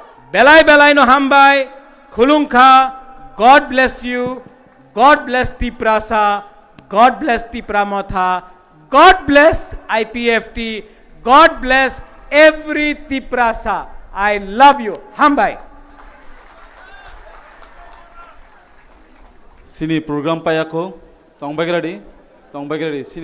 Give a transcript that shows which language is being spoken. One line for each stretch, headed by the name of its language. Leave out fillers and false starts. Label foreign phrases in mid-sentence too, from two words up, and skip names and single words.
Kok Borok: belai belai no hambai, khulungkha,
English: God bless you, God bless Tiprasa, God bless Tipramotha, God bless IPFT, God bless every Tiprasa. I love you.
Kok Borok: Hambai. Sini program payako, tong bagiradi, sini